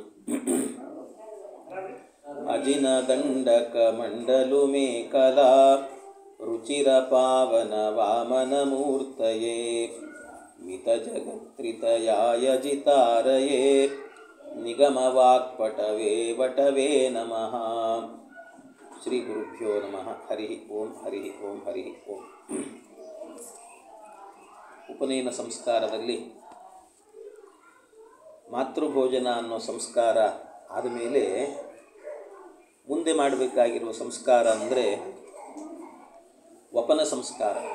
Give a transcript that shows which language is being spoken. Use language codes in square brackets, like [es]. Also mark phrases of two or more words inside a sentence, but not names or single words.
[sa] अजिनदण्डकमण्डलुमेकदा रुचिरपावनवामनमूर्तये मितजगत्त्रितयाय जितारये निगमवाक्पटवे वटवे नमः। ಶ್ರೀ ಗುರುಭ್ಯೋ ನಮಃ. ಹರಿ ಓಂ ಹರಿ ಓಂ ಹರಿ ಓಂ. [kn] ಉಪನಯನ ಸಂಸ್ಕಾರದಲ್ಲಿ ಮಾತೃಭೋಜನ ಅನ್ನೋ ಸಂಸ್ಕಾರ ಆದಮೇಲೆ ಮುಂದೆ ಮಾಡಬೇಕಾಗಿರುವ ಸಂಸ್ಕಾರ ಅಂದರೆ ವಪನ ಸಂಸ್ಕಾರ.